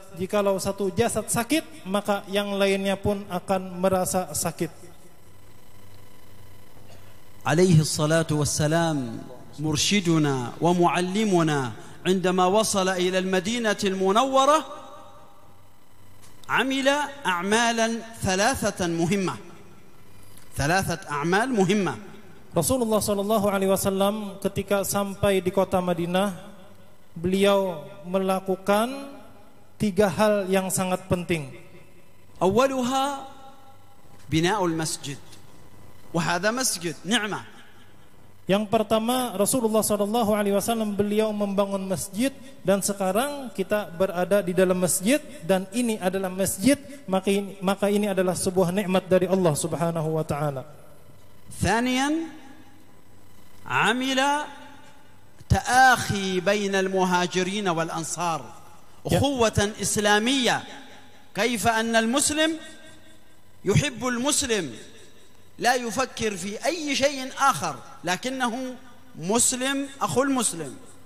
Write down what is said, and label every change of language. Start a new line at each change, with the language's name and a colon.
Indonesian: Jikalau satu jasad sakit, maka yang lainnya pun akan merasa sakit.
Arabic: Alaihi salatu wassalam مرشدنا ومعلمنا عندما وصل إلى المدينة المنورة عمل أعمالا ثلاثة أعمال مهمة.
Indonesian: Rasulullah Shallallahu Alaihi Wasallam ketika sampai di kota Madinah, beliau melakukan 3 hal yang sangat penting.
Arabic: أولها بناء المسجد وهذا مسجد نعمة.
Indonesian: Yang pertama, Rasulullah Shallallahu Alaihi Wasallam beliau membangun masjid, dan sekarang kita berada di dalam masjid, dan ini adalah masjid, maka ini adalah sebuah nikmat dari Allah Subhanahu Wa Taala.
Arabic: ثانيا عمل تآخي بين المهاجرين والأنصار أخوة إسلامية، كيف أن المسلم يحب المسلم لا يفكر في أي شيء آخر لكنه مسلم أخو المسلم.